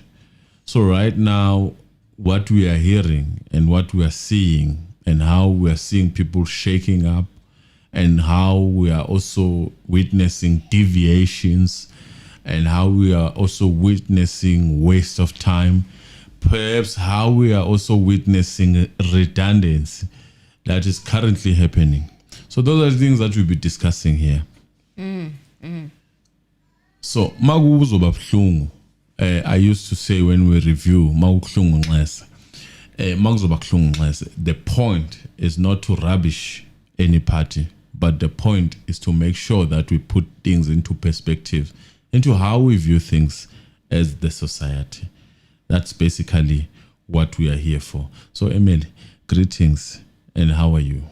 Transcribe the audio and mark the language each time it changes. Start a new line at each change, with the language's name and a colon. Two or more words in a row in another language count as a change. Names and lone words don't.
English: So right now, what we are hearing and what we are seeing and how we are seeing people shaking up, and how we are also witnessing deviations, and how we are also witnessing waste of time, perhaps how we are also witnessing redundancy that is currently happening. So those are the things that we'll be discussing here. So
Zulu: makuzoba buhlungu,
English: I used to say when we review
Zulu: makubuhlungu nxese, makuzoba buhlungu nxese,
English: the point is not to rubbish any party, but the point is to make sure that we put things into perspective, into how we view things as the society. That's basically what we are here for. So Emily, greetings, and how are you?